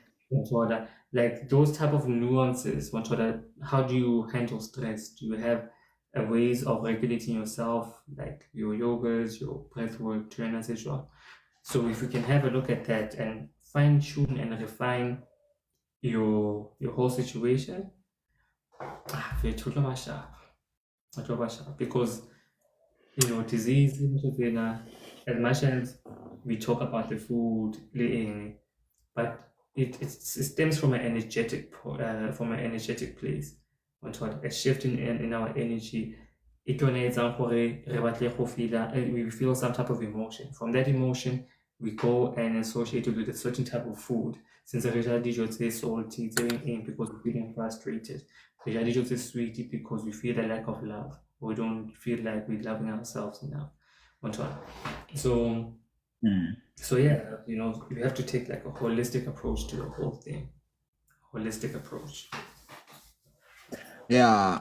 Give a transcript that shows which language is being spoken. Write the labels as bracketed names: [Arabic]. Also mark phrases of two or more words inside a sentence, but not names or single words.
[English] Like those type of nuances. How do you handle stress? Do you have ways of regulating yourself, like your yogas, your breath work, trainers, etc.? So if we can have a look at that and fine tune and refine your whole situation, [Zulu] vethula basha, vethula basha. [English] Because disease, as much as we talk about the food, but it stems from from an energetic place. A shift in our energy. It [Southern Sotho] etsang gore re batle go [English] we feel some type of emotion. From that emotion, we go and associate it with a certain type of food. [Southern Sotho] Since re ja dijo tse salty, tse eng [English] because we're feeling frustrated. [Southern Sotho] Re ja dijo tse [English] sweet because we feel a lack of love. We don't feel like we're loving ourselves enough. So mm. so yeah, you have to take like a holistic approach to the whole thing. Holistic approach. Yeah.